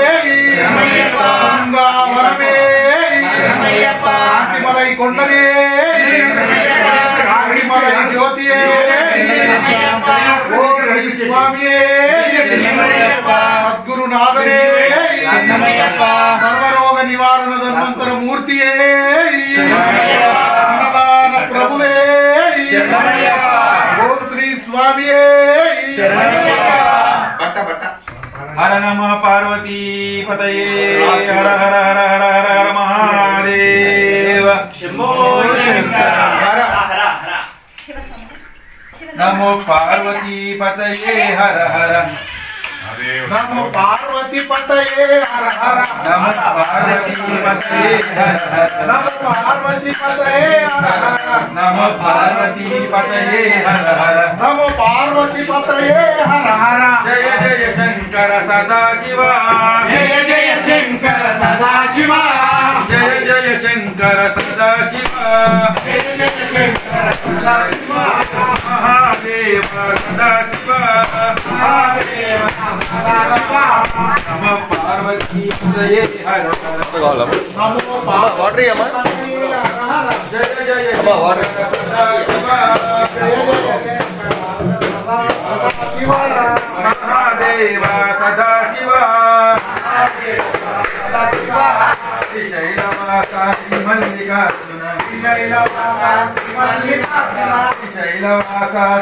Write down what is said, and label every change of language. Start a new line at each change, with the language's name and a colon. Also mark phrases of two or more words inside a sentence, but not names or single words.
Tamil: கங்காவரமே காந்திமலை கொண்டனே காந்திமலை ஜோதியே ஓம் ஸ்ரீ ஸ்வாமியே சத்குருநாதனே சர்வரோக நிவாரண தன்வந்தர மூர்த்தியே அன்னதான பிரபுவே ஓம் ஸ்ரீ ஸ்வாமியே
Sanskrit: हर नमः पार्वती पतये हर हर हर हर हर हर महादेव शंभो शंकर हर नमो पार्वती पतये हर हर नमो पार्वती पतये हर हर नमो पार्वती पतये हर हर नमो पार्वती पतये हर हर नमो पार्वती पतये हर हर नमो पार्वती पतये हर हर जय जय शंकर सदाशिवा जय जय शंकर सदाशिवा जय जय शंकर सदाशिवा जय जय शंकर सदाशिवा महादेव सदाशिवा महादेव सदाशिवा नमो पार्वती पतये हर हर नमो पार्वती पतये हर हर जय जय शंकर सदाशिवा महादेव सदाशिवा शैलवासा श्रीमल्लिकार्जुन शैलवासा